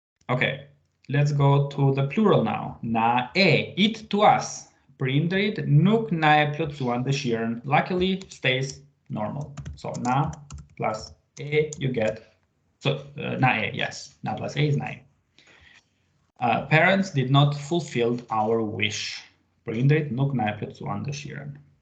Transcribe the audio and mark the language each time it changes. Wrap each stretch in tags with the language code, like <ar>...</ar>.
<en>Okay, let's go to the plural now. Na e, it to us.</en> <sq>Prindrit nuk na e plotsuan dëshirën.</sq> <en>Luckily stays normal. So na plus e, you get. So na e, yes. Na plus a is na e. Parents did not fulfill our wish.</en> <sq>Prindrit nuk na e plotsuan dëshirën.</sq>